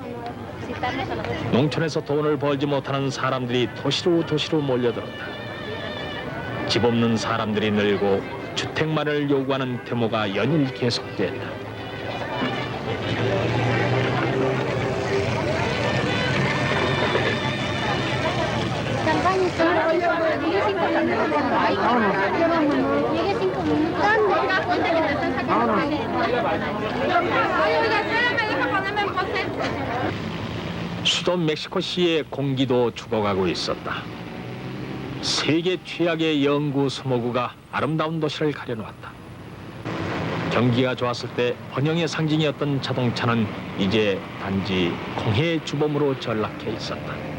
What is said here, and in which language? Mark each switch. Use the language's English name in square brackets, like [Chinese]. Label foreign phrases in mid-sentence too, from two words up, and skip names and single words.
[Korean] 농촌에서 돈을 벌지 못하는 사람들이 도시로 몰려들었다. 집 없는 사람들이 늘고 주택만을 요구하는 데모가 연일 계속됐다. [Spanish] Llegue 5 minutos. ¿Dónde? ¿Cuánto que te están sacando? Ay, oiga, espérame, deja ponerme en pose. [Korean] 수도 멕시코시의 공기도 죽어가고 있었다. 세계 최악의 영구 스모그가 아름다운 도시를 가려놓았다. 경기가 좋았을 때 번영의 상징이었던 자동차는 이제 단지 공해의 주범으로 전락해 있었다.